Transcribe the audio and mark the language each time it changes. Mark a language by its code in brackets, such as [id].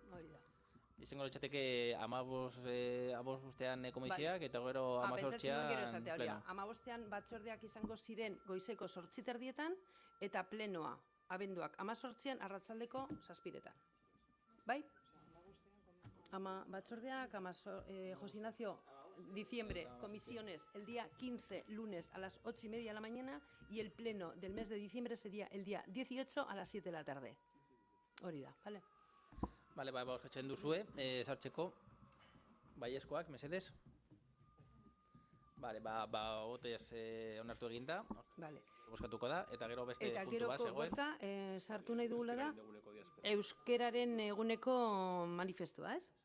[eu] Hori da. Izango litzateke 15 komisioak, eta gero 18an pleno. 15 batzordeak izango ziren goizeko 8:30 eta plenoa abenduak 18an arratsaldeko 7:00. Bai? [es] Batzordeak, José Ignacio, diciembre, comisiones, el día 15, lunes a las 8:30 de la mañana, y el pleno del mes de diciembre sería el día 18 a las 7 de la tarde. [eu] Hori da, vale? Vale, boskatzen duzue, sartzeko, baiezkoak, mesedez. Vale, botez onartu eginda. Vale. Boskatuko da, eta gero beste eta puntu bat zegoen. Eta gero sartu nahi dugula da, euskeraren eguneko manifestua, ez?